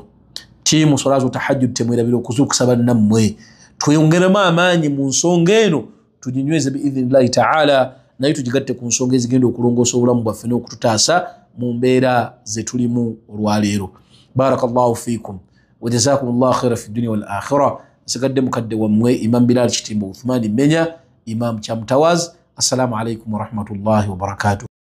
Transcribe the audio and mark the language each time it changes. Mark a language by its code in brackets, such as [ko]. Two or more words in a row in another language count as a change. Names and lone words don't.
[lg] Tiimu salatu tahajjud temwerabira okuzuukusa bannammwe, tweyongeremu amaanyi mu nsonga eno tuginyweze [ar] بإذن الله تعالى, [lg] naye tugigatte ku nsonga ezigenda okulongoosa obulamu bwaffe n'okututaasa mu mbeera ze tulimu olwaleero. [ar] بارك الله فيكم وجزاكم الله خيرا في الدنيا والآخرة. [lg] Nsigadde mukadde wammwe Imam Bilal Kitimba Uthmani Menya, Imam Kyamutawaz. [ar] السلام عليكم ورحمة الله وبركاته.